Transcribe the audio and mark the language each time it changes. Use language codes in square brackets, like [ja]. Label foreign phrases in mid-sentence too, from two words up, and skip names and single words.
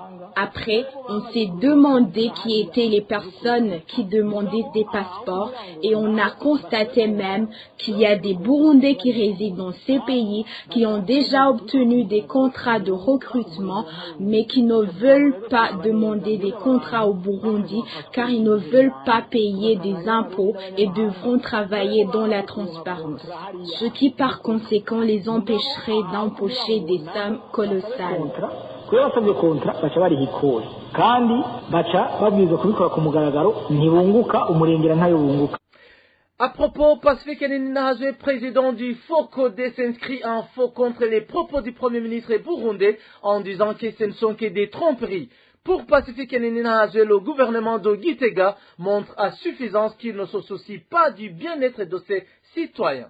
[fr] Après, on s'est demandé qui étaient les personnes qui demandaient des passeports et on a constaté même qu'il y a des Burundais qui résident dans ces pays qui ont déjà obtenu des contrats de recrutement mais qui ne veulent pas demander des contrats au Burundi car ils ne veulent pas payer des impôts et devront travailler dans la transparence, ce qui par conséquent les empêcherait d'empocher des sommes colossales. [rn] kubera basabye kontra baca bariha ikori kandi baca babwirizwa kubikora ku mugaragaro ntibunguka umurengera ntayo bunguka. [fr] À propos, Pacifique Nahazwe, président du FOCODE, s'inscrit en faux contre les propos du Premier ministre burundais en disant que ce ne sont que des tromperies. Pour Pacifique Nahazwe, le gouvernement de Gitega montre à suffisance qu'il ne se soucie pas du bien-être de ses citoyens.